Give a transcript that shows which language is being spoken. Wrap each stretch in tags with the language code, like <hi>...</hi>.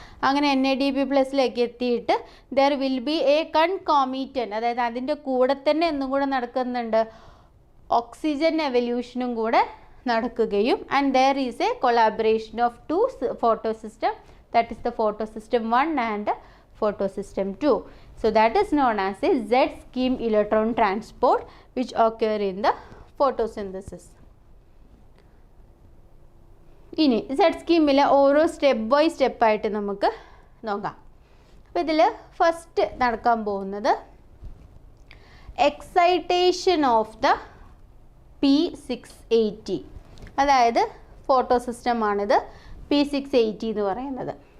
<ml>അങ്ങനെ NADP+ലേക്ക് എത്തിയിട്ട്</ml> <en>there will be a concomitant,</en> <ml>അതായത് അതിൻ്റെ കൂടെ തന്നെ എന്തും കൂടെ നടക്കുന്നുണ്ട്, ഓക്സിജൻ എവല്യൂഷനും കൂടെ നടക്കുകയും</ml> <en>And there is a collaboration of 2 photo system, that is the photo system 1 and photo system 2. So that is known as a Z scheme electron transport which occur in the photosynthesis.</en> <ml>ഇനി Z സ്കീമിലെ ഓരോ step by സ്റ്റെപ്പായിട്ട് നമുക്ക് നോക്കാം. അപ്പോൾ ഇതിൽ first നടക്കാൻ പോകുന്നത്</ml> <en>excitation of the P680,</en> <ml>അതായത് ഫോട്ടോ സിസ്റ്റമാണിത് P680 എന്ന് പറയുന്നത്.</ml>